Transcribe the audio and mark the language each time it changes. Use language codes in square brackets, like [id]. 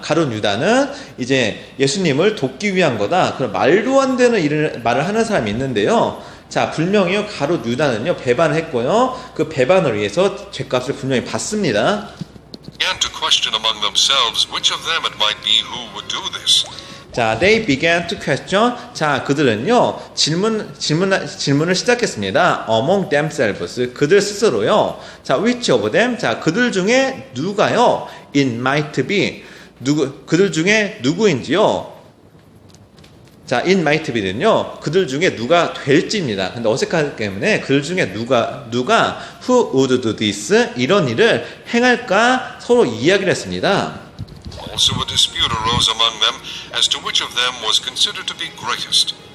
[ko] 가룟 유다는 이제 예수님을 돕기 위한 거다. 그런 말도 안 되는 말을 하는 사람이 있는데요. 자, 분명히요, 가룟 유다는요, 배반을 했고요. 그 배반을 위해서 죄값을 분명히 받습니다. [en] to question among themselves which of them it might be who would do this. 자, they began to question. [ko] 자, 그들은요, 질문을 시작했습니다. [en] among themselves. [ko] 그들 스스로요. [en] 자, which of them? [ko] 자, 그들 중에 누가요? [en] it might be. [ko] 그들 중에 누구인지요? 자, [en] it might be [ko] 는요, 그들 중에 누가 될지입니다. 근데 어색하기 때문에 그들 중에 누가 [en] who would do this, [ko] 이런 일을 행할까 서로 이야기를 했습니다. [en] Also a dispute arose among them as to which of them was considered to be greatest.